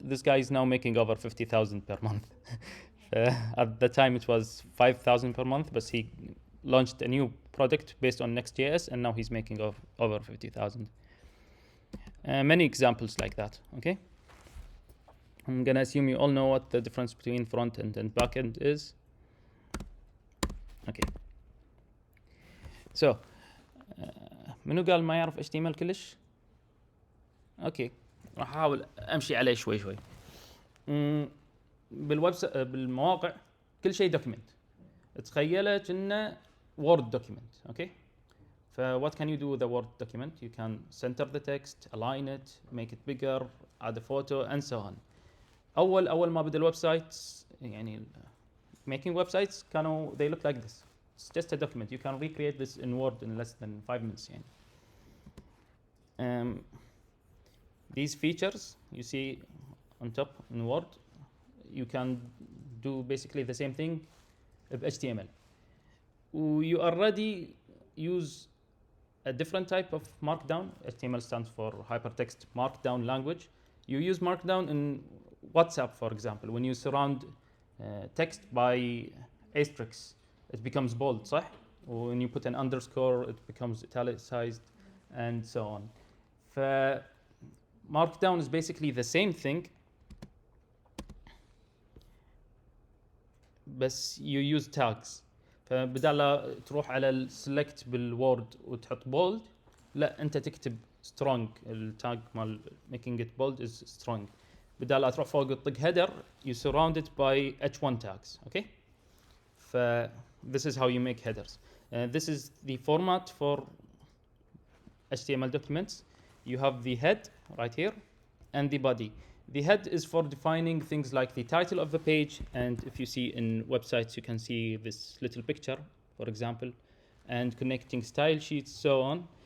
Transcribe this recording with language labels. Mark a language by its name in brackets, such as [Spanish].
[English] This guy is now making over 50,000 per month. At the time it was 5,000 per month, but he launched a new product based on NextJS and now he's making over 50,000. Many examples like that. Okay. I'm gonna assume you all know what the difference between front end and back end is. Okay. [Arabic] So منو قال ما يعرف HTML كلش؟ اوكي راح احاول امشي عليه شوي شوي. بالمواقع كل شيء دوكيمنت. تخيله كأنه وورد دوكيمنت. اوكي. [English] ف what can you do with a word document? You can center the text, align it, make it bigger, add a photo and so on. [Arabic] اول ما بدا الويب سايت يعني [English] making websites [Arabic] كانوا [English] they look like this. It's just a document. You can recreate this in Word in less than 5 minutes يعني. These features you see on top in Word, you can do basically the same thing with HTML. You already use a different type of markdown. HTML stands for hypertext markdown language. You use markdown in WhatsApp, for example, when you surround text by asterisks. it becomes bold, صح? When you put an underscore, it becomes italicized, and so on. Markdown is basically the same thing, بس you use tags. [Arabic] فبدال لا تروح على السلكت بالوورد وتحط bold، لا انت تكتب strong. التاج مال [English] making it bold is strong. [Arabic] بدال لا تروح فوق تطق [English] header, you surround it by h1 tags. Okay. This is how you make headers. This is the format for HTML documents. You have the head right here and the body. The head is for defining things like the title of the page, and if you see in websites, you can see this little picture, for example, and connecting style sheets, so on.